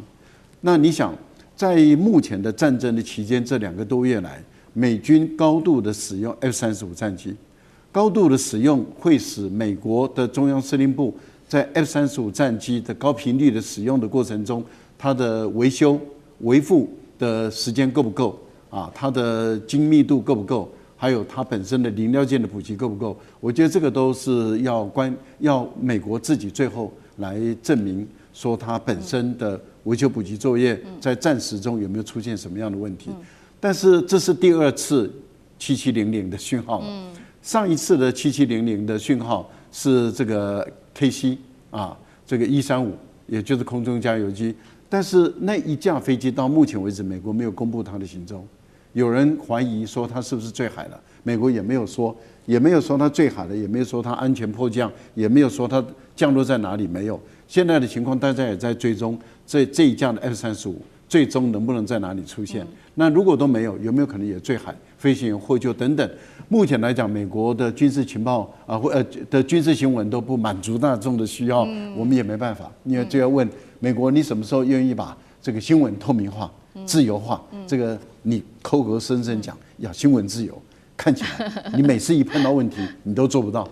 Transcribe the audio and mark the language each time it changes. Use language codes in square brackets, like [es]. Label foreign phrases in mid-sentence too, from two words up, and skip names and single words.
[zh] 那你想，在目前的戰爭的期間，這2個多月來，美軍高度的使用 F-35戰機，高度的使用會使美國的中央司令部在 F-35戰機的高頻率的使用的過程中，它的維修維護的時間夠不夠啊？它的精密度夠不夠？還有它本身的零料件的普及夠不夠？我覺得這個都是要美國自己最後來證明，說它本身的維修補給作業在戰時中有沒有出現什麼樣的問題。但是這是第2次7700的訊號了。上一次的7700的訊號是這個 KC 啊，這個135，也就是空中加油機。但是那一架飛機到目前為止，美國沒有公布它的行蹤。有人懷疑說它是不是墜海了，美國也沒有說，也沒有說它墜海了，也沒有說它安全迫降，也沒有說它降落在哪裡，沒有。現在的情況，大家也在追蹤這一架的 F-35最終能不能在哪裡出現。那如果都沒有，有沒有可能也墜海、飛行員獲救等等？目前來講，美國的軍事情報的軍事新聞都不滿足大眾的需要，我們也沒辦法，因為就要問美國，你什麼時候願意把這個新聞透明化、自由化？這個你口口聲聲講要新聞自由，看起來你每次一碰到問題，你都做不到。